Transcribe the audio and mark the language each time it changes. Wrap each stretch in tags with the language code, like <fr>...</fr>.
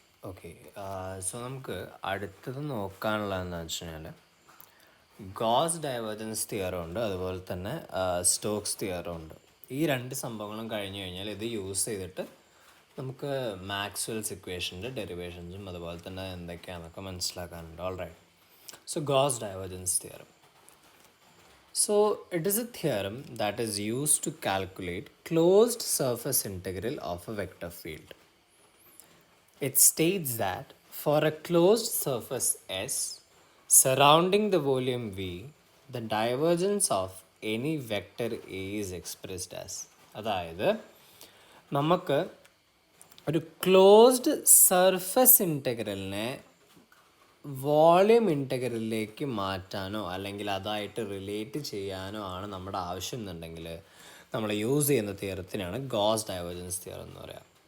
<ml>Okay, so നമുക്ക് അടുത്തത് നോക്കാനുള്ളതെന്ന് വെച്ച് കഴിഞ്ഞാൽ ഗോസ് ഡൈവേർജൻസ് തിയറം ഉണ്ട്, അതുപോലെ തന്നെ സ്റ്റോക്സ് തിയറം ഉണ്ട്. ഈ രണ്ട് സംഭവങ്ങളും കഴിഞ്ഞു കഴിഞ്ഞാൽ ഇത് യൂസ് ചെയ്തിട്ട് നമുക്ക് മാക്സ്വെൽസ് ഇക്വേഷൻ്റെ ഡെറിവേഷൻസും അതുപോലെ തന്നെ എന്തൊക്കെയാണെന്നൊക്കെ മനസ്സിലാക്കാനുണ്ട്.</ml> <en>All right. So Gauss divergence theorem. So it is a theorem that is used to calculate closed surface integral of a vector field. It states that for a closed surface S surrounding the volume V, the divergence of any vector A is expressed as.</en> <ml>അതായത് നമുക്ക് ഒരു closed surface ഇൻറ്റഗ്രലിനെ volume ഇൻറ്റഗ്രലിലേക്ക് മാറ്റാനോ അല്ലെങ്കിൽ അതായിട്ട് relate ചെയ്യാനോ ആണ് നമ്മുടെ ആവശ്യം എന്നുണ്ടെങ്കിൽ നമ്മൾ യൂസ് ചെയ്യുന്ന തിയറത്തിനാണ് ഗോസ് ഡൈവേർജൻസ് തിയറം എന്ന് പറയുക.</ml>